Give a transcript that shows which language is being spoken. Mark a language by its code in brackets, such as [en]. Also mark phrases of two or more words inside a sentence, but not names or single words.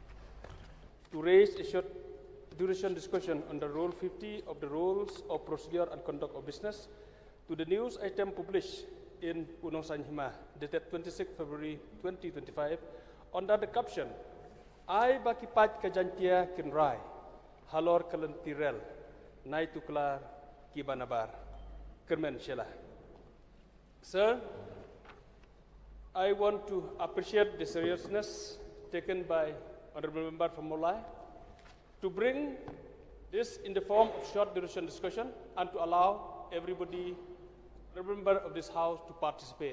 [en] To raise a short duration discussion under Rule 50 of the Rules of Procedure and Conduct of Business to the news item published in Unong Sanhima, dated 26 February 2025, under the caption, [kha] I bakipat kajantia kinrai, halor kalentirel, nai tuklar kibanabar, Kyrmen Shylla. [en] Sir, I want to appreciate the seriousness taken by Honorable Member from Molai to bring this in the form of short duration discussion and to allow everybody, every member of this House to participate.